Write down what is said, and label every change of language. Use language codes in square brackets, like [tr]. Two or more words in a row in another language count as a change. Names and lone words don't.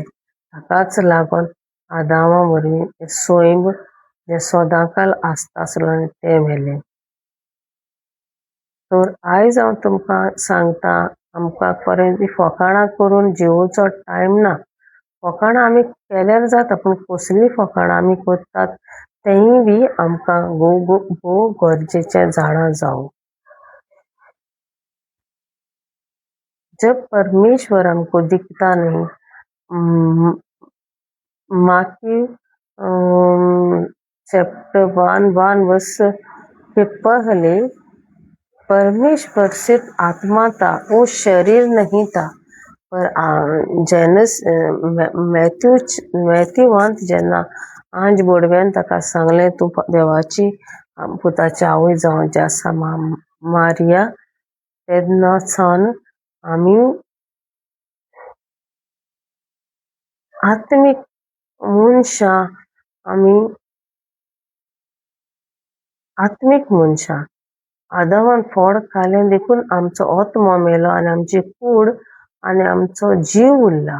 [kok] ताकाच लागून आदामा वरवीं सैम जे सदांकाल आसतासलो तें मेलें। तर आयज हांव तुमकां सांगता आमकां खरें ती फकाणां करून जिवोचो टायम ना. फकाणां आमी केल्यार जाता पूण कसलीं फकाणां आमी करतात तेंय बी आमकां भोव गरजेचें जाणा जावं. [hi] जब परमेश्वर हमको दिखता नहीं, माकी चैप्टर 1 वर्ष के पहले परमेश्वर सिर्फ आत्मा था, वो शरीर नहीं था. [kok] पर मैथ्यूवांत जेन्ना आंज बोडव्यान ताका सांगलें तूं देवाची पुताची आवय जावं जी आसा मारिया, तेन्ना सावन आमी आत्मीक मनशां आदामान फोड खालें देखून आमचो आत्मो मेलो आनी आमची कूड आनी आमचो जीव उरला.